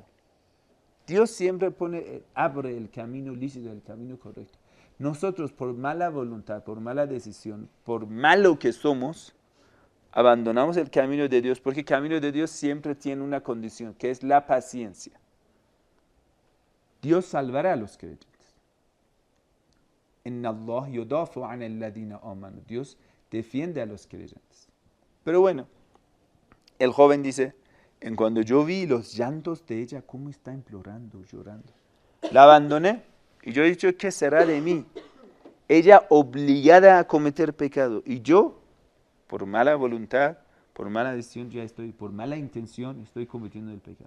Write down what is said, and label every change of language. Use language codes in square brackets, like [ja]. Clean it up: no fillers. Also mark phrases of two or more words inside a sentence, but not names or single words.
[es] Dios siempre abre el camino lícito, el camino correcto. Nosotros por mala voluntad, por mala decisión, por malo que somos, abandonamos el camino de Dios, porque el camino de Dios siempre tiene una condición, que es la paciencia. Dios salvará a los creyentes. [ar] إن الله يدافع عن الذين آمنوا. [es] Dios defiende a los creyentes. Pero bueno, el joven dice, en cuando yo vi los llantos de ella, cómo está implorando, llorando, la abandoné y yo he dicho, ¿qué será de mí? Ella obligada a cometer pecado y yo, por mala voluntad, por mala decisión, por mala intención, estoy cometiendo el pecado.